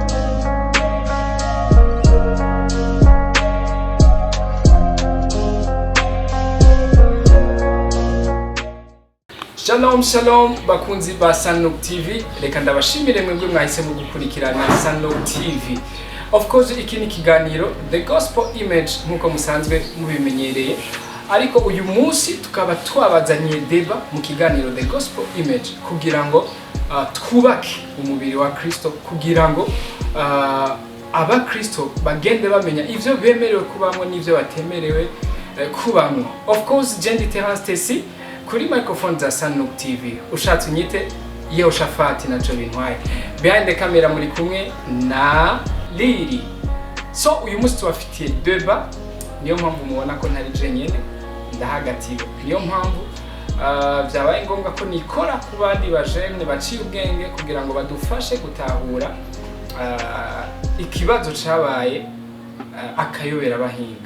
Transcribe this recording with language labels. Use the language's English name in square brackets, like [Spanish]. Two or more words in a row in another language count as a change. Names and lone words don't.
[Rundi] Shalom shalom bakunzi ba Sanlock TV, reka ndabashimire mwebwe mwahisemo gukurikirana Sanlock TV. [English] Of course [Rundi] iki ni kiganiro The Gospel Image nkuko musanzwe mubimenyereye, ariko uyu munsi tukaba twabazaniye deba mu kiganiro The Gospel Image kugira ngo twubake umubiri wa Kristo, kugira ngo abakristo bagende bamenya ivyo bemerewe kubamwo n'ivyo batemerewe kubamwo. [English] Of course [Rundi] Jendi Terence Tesi kuri microphone za Sanlock TV, ushatse unyite Yehoshafati naco bintwaye. [English] Behind the camera [Rundi] muri kumwe na Liri. So uyu munsi tubafitiye deba, niyo mpamvu mubona ko ntari je nyene ndahagatiwe. Niyo mpamvu byabaye ngombwa ko nikora ku bandi bajene baciye ubwenge kugira ngo badufashe gutahura ikibazo cabaye akayobera bahinga.